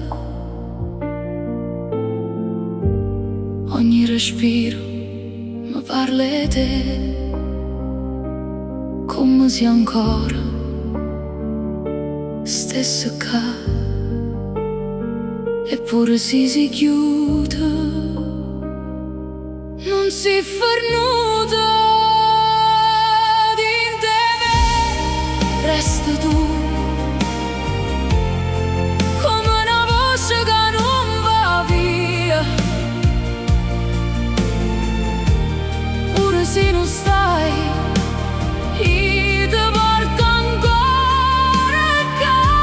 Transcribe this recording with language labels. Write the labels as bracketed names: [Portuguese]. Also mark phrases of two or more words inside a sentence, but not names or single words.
[Italian] Ogni respiro mi parla di te, come se ancora stesse qua. Eppure si chiude, non si è fernuto. [Neapolitan] Dinte me, [Italian] resta tu, come una voce che non va via. Pure se non stai, io ti porto ancora qua.